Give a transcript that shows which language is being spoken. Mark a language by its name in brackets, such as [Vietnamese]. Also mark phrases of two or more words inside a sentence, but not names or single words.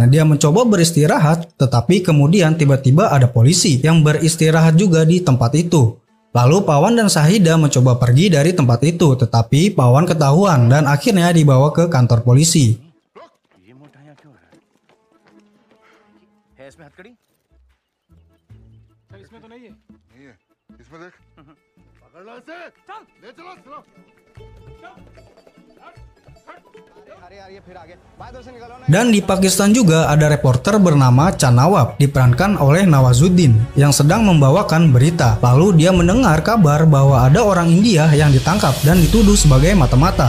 [Indonesian] Dia mencoba beristirahat, tetapi kemudian tiba-tiba ada polisi yang beristirahat juga di tempat itu. Lalu Pawan dan Shahida mencoba pergi dari tempat itu, tetapi Pawan ketahuan dan akhirnya dibawa ke kantor polisi. [Hindi] हथकड़ी इसमें तो नहीं है। नहीं है, इसमें देख। पकड़ लो इसे, चल ले चलो चलो। [Indonesian] Dan di Pakistan juga ada reporter bernama Chan Nawab, diperankan oleh Nawazuddin, yang sedang membawakan berita. Lalu dia mendengar kabar bahwa ada orang India yang ditangkap dan dituduh sebagai mata-mata.